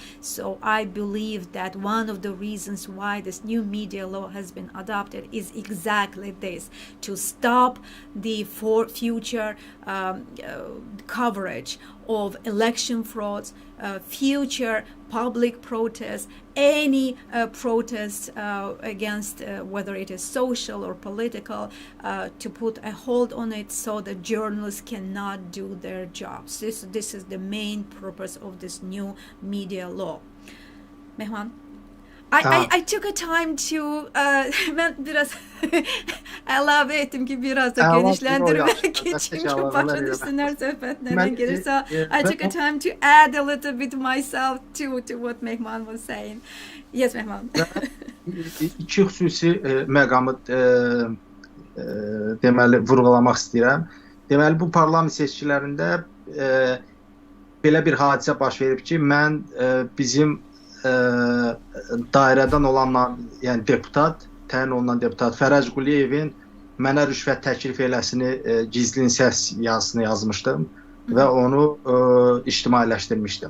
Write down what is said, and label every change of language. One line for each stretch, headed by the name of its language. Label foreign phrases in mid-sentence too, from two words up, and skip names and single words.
English: So I believe that one of the reasons why this new media law has been adopted is exactly this, to stop the future coverage of election frauds, future public protests, any protests against whether it is social or political, to put a hold on it so that journalists cannot do their jobs. This is the main purpose of this new media law.
Azerbaijani: Mehman?
English: I took a time to
Azerbaijani: ben biraz əlavə etdim ki, biraz da genişləndirmək için çünki başa düşsünlər söhbətlərdən gelir.
English: So I took a time to add a little bit myself to what Mehman was saying. Yes, Mehman.
Azerbaijani: İki xüsusi məqamı deməli vurğulamaq istəyirəm. Deməli bu parlament seçkilərində belə bir hadisə baş verib ki, mən bizim dairədən olan, yəni deputat, təyin olunan deputat Fərəc Quliyevin mənə rüşvət təklif eləsini gizlin səs yazısını yazmışdım və onu ictimailəşdirmişdim.